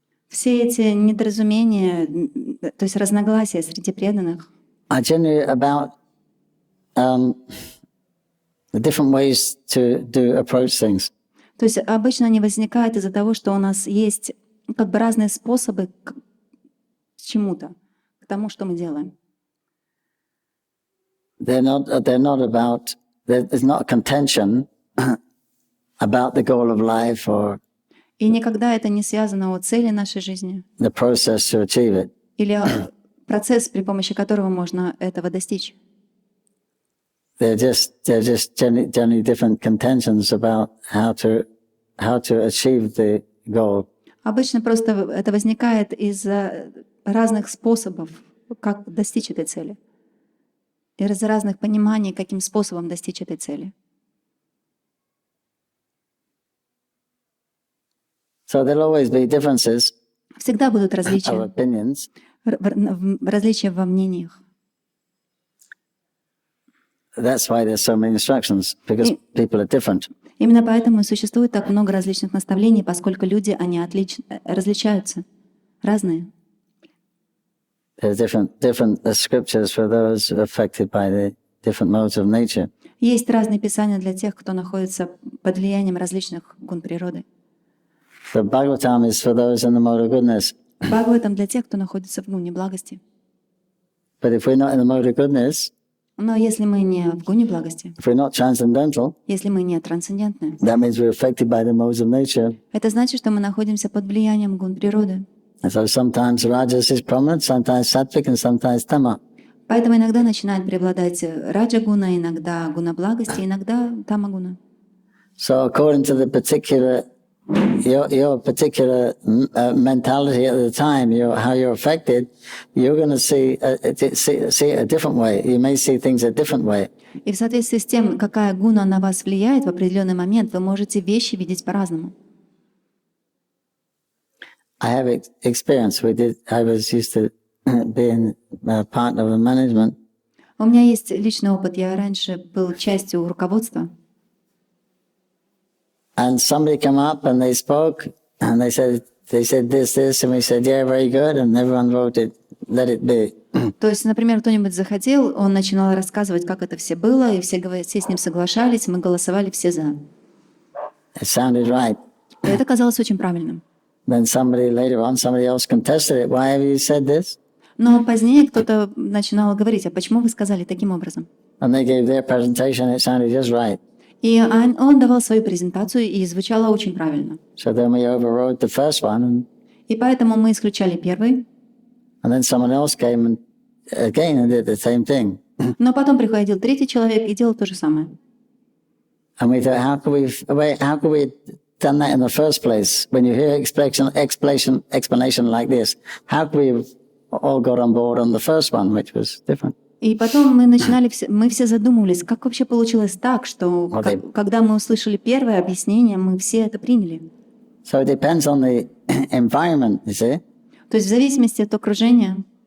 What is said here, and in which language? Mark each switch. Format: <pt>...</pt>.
<ru>Все эти недоразумения, то есть разногласия среди преданных,</ru> <en>are generally about the different ways to approach things.</en> <ru>То есть обычно они возникают из-за того, что у нас есть как бы разные способы к чему-то, к тому, что мы делаем.</ru> <en>They're not about. There's not a contention about the goal of life or.</en> <ru>И никогда это не связано о цели нашей жизни.</ru> <en>The process to achieve it.</en> <ru>Или процесс, при помощи которого можно этого достичь.</ru> <en>They're just generally different contentions about how to achieve the goal.</en> <ru>Обычно просто это возникает из-за разных способов, как достичь этой цели. Из-за разных пониманий, каким способом достичь этой цели.</ru> <en>So there'll always be differences.</en> <ru>Всегда будут различия.</ru> <en>Of opinions.</en> <ru>Различия во мнениях.</ru> <en>That's why there's so many instructions, because people are different.</en> <ru>Именно поэтому существует так много различных наставлений, поскольку люди, они различаются, разные.</ru> <en>There's different scriptures for those affected by the different modes of nature.</en> <ru>Есть разные писания для тех, кто находится под влиянием различных гун природы.</ru> <en>The Bhagavatam is for those in the mode of goodness.</en> <ru>Бхагаватам для тех, кто находится в гуне благости.</ru> <en>But if we're not in the mode of goodness,</en> <ru>но если мы не в гуне благости,</ru> <en>if we're not transcendental,</en> <ru>если мы не трансцендентны,</ru> <en>that means we're affected by the modes of nature.</en> <ru>Это значит, что мы находимся под влиянием гун природы.</ru> <en>And so sometimes rajas is prominent, sometimes sattvic, and sometimes tama.</en> <ru>Поэтому иногда начинает преобладать раджа-гуна, иногда гуна благости, иногда тама-гуна.</ru> <en>So according to the particular your particular mentality at the time, how you're affected, you're going to see it a different way. You may see things a different way.</en> <ru>И в соответствии с тем, какая гуна на вас влияет в определенный момент, вы можете вещи видеть по-разному.</ru> <en>I have experience. I was used to being part of the management.</en> <ru>У меня есть личный опыт. Я раньше был частью руководства.</ru> <en>And somebody came up and they spoke and they said this, and we said, yeah, very good, and everyone voted, let it be.</en> <ru>То есть, например, кто-нибудь заходил, он начинал рассказывать, как это все было, и все с ним соглашались, мы голосовали все за.</ru> <en>It sounded right.</en> <ru>И это казалось очень правильным.</ru> <en>Then later on, somebody else contested it. Why have you said this?</en> <ru>Но позднее кто-то начинал говорить, а почему вы сказали таким образом?</ru> <en>And they gave their presentation, it sounded just right.</en> <ru>И он давал свою презентацию, и звучало очень правильно.</ru> <en>So then we overrode the first one,</en> <ru>И поэтому мы исключали первый,</ru> <en>and then someone else came and did the same thing.</en> <ru>но потом приходил третий человек и делал то же самое.</ru> <en>And we thought, how could we done that in the first place? When you hear explanation like this, how could we have all got on board on the first one, which was different?</en> <ru>И потом мы все задумывались, как вообще получилось так, что когда мы услышали первое объяснение, мы все это приняли.</ru> <en>So it depends on the environment, you see.</en> <ru>То есть в зависимости от окружения,</ru>